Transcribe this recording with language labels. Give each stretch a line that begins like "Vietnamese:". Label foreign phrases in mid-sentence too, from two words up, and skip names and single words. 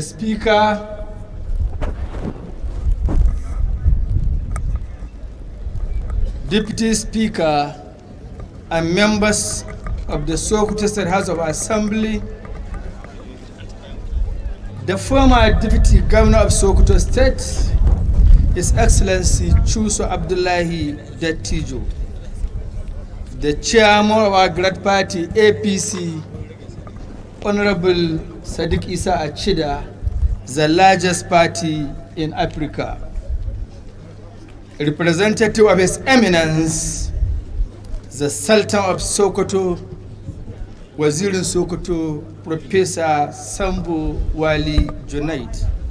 English: Speaker, Deputy Speaker, and members of the Sokoto State House of Assembly, the former Deputy Governor of Sokoto State, His Excellency Chuso Abdullahi Dattijo, the Chairman of our great party, APC, Honorable Sadiq Isa Achida, the largest party in Africa. Representative of His Eminence, the Sultan of Sokoto, Wazirin Sokoto, Professor Sambu Wali Junaid.